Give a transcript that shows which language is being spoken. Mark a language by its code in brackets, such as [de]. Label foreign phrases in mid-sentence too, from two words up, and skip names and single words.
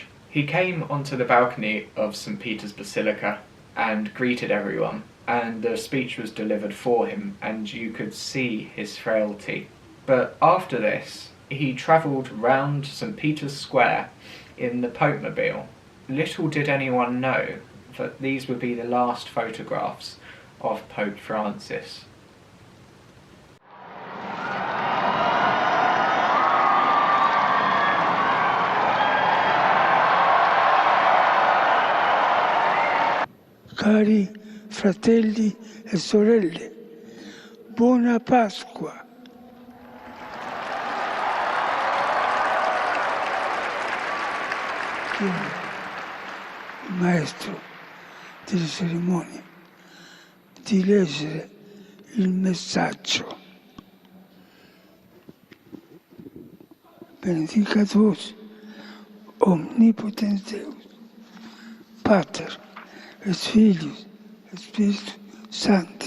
[en] He came onto the balcony of St. Peter's Basilica and greeted everyone, and the speech was delivered for him, and you could see his frailty. But after this, he travelled round St. Peter's Square in the Popemobile. Little did anyone know that these would be the last photographs of Pope Francis. [it] Cari fratelli e sorelle, buona Pasqua. Chiedo il maestro delle cerimonie di leggere il messaggio. [la] Benedicat vos omnipotens Deus, Pater, et Filius, et Spiritus Sancti.